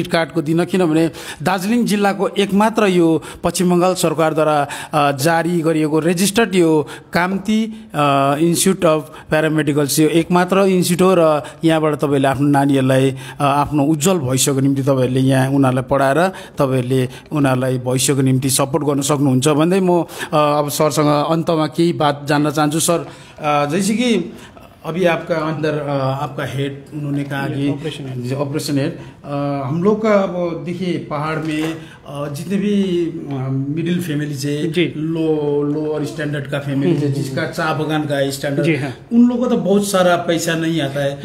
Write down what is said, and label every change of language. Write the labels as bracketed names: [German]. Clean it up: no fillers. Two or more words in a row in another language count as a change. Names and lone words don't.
[Nepali] कार्डको दिन, किनभने दार्जिलिङ जिल्लाको एकमात्र यो पश्चिम बङ्गाल सरकारद्वारा जारी गरिएको रेजिस्टर्ड यो काम्ती इन्स्टिच्युट अफ प्यारामेडिकल्स यो एकमात्र इन्स्टिच्युट हो र यहाँबाट तपाईँहरूले आफ्नो नानीहरूलाई आफ्नो उज्जवल भविष्यको निम्ति तपाईँहरूले यहाँ उनीहरूलाई पढाएर तपाईँहरूले उनीहरूलाई भविष्यको निम्ति सपोर्ट गर्न सक्नुहुन्छ भन्दै म अब सरसँग अन्तमा केही बात जान्न चाहन्छु। [Hindi] सर, जैसे कि अभी आपका अंदर आपका हेड उन्होंने कहा कि [English] operation head, [Hindi] हम लोग का अब देखिए पहाड़ में जितने भी [English] middle family [Hindi] से [English] lower standard [Hindi] का फैमिली है, जिसका चाय बगान का स्टैंडर्ड, उन लोगों को तो बहुत सारा पैसा नहीं आता है।